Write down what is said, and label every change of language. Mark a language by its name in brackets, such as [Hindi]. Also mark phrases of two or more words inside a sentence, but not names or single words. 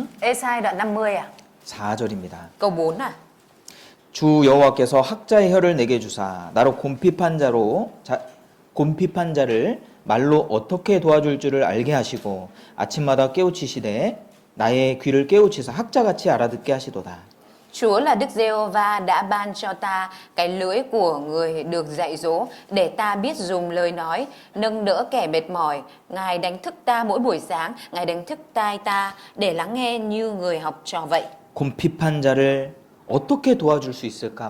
[Vietnamese] Ê-sai đoạn 50 ạ. [Korean] 4절입니다. [Vietnamese] Câu 4 à. [Korean] 주 여호와께서 학자의 혀를 내게 주사 나로 곰핍한 자를 말로 어떻게 도와줄 줄을 알게 하시고 아침마다 깨우치시되 나의 귀를 깨우치사 학자같이 알아듣게 하시도다. [Vietnamese] Chúa là Đức Giê-hô-va đã ban cho ta cái lưỡi của người được dạy dỗ để ta biết dùng lời nói, nâng đỡ kẻ mệt mỏi. Ngài đánh thức ta mỗi buổi sáng, Ngài đánh thức tai ta để lắng nghe như người học trò vậy. [Korean] 곰핍한 자를 어떻게 도와줄 수 있을까?